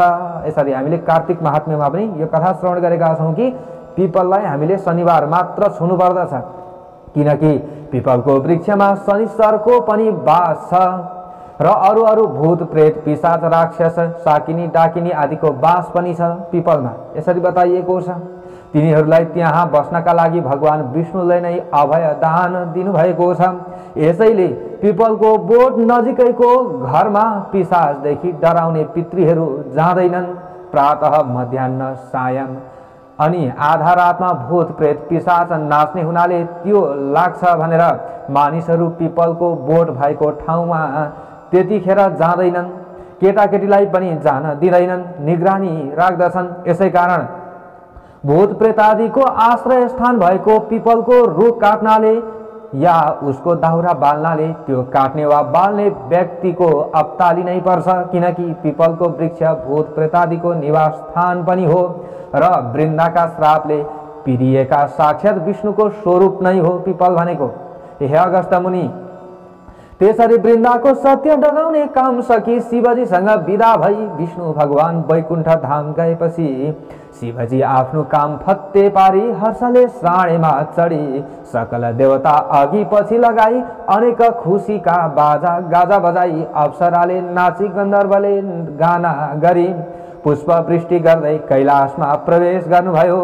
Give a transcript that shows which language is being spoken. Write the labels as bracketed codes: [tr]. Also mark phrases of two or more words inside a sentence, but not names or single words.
[ne] यसरी हामीले कार्तिक महात्म्यमा पनि यो कथा श्रवण गरेका छौँ कि पिपललाई हामीले शनिबार मात्र छुनु पर्दछ, किनकि पिपलको वृक्षमा शनिश्चरको पनि वास छ। र अरू अरू भूत प्रेत पिशाच राक्षस साकिनी डाकिनी आदिको बास पनि छ पिपलमा। यसरी बताइएको छ। तिनीहरूलाई त्यहाँ बस्नका लागि भगवान विष्णुले नै अभय दान दिनुभएको छ। यसैले पिपलको बोट नजिकैको घरमा पिशाचदेखि डराउने पितृहरू जाँदैनन्। प्रातः मध्याह्न सायं अनि आधा रातमा भूत प्रेत पिशाच नाच्ने हुनाले त्यो लाग्छ भनेर मानिसहरू पिपलको बोट भएको ठाउँमा त्यतिखेर जाँदैनन्। केटाकेटीलाई पनि जान दिँदैनन्, निगरानी राख्दछन्। यसै कारण भूत प्रेतादिको आश्रय स्थान भएको पिपलको रुख काट्नाले या उसको दाउरा बाल्नाले त्यो काट्ने वा बाल्ने व्यक्तिको अप्ताली नै पर्छ, किनकि पिपलको वृक्ष भूत प्रेतादिको निवास स्थान पनि हो र वृन्दाका श्रापले पिरिएका साक्षात विष्णुको स्वरूप नै हो पिपल भनेको। हे अगस्त्य मुनि, त्यसरी वृन्दाको सत्य डगाउने काम सकी शिवजीसँग विदा भई विष्णु भगवान वैकुण्ठ धाम गएपछि शिवजी आफ्नो काम फत्ते पारी हर्षले श्राणेमा चढी सकल देवता अघि पछि लगाई अनेक खुसीका बाजा गाजा बजाई अप्सराले नाची गन्धर्वले गाना गरी पुष्प वृष्टि गर्दै कैलाशमा प्रवेश गर्नुभयो।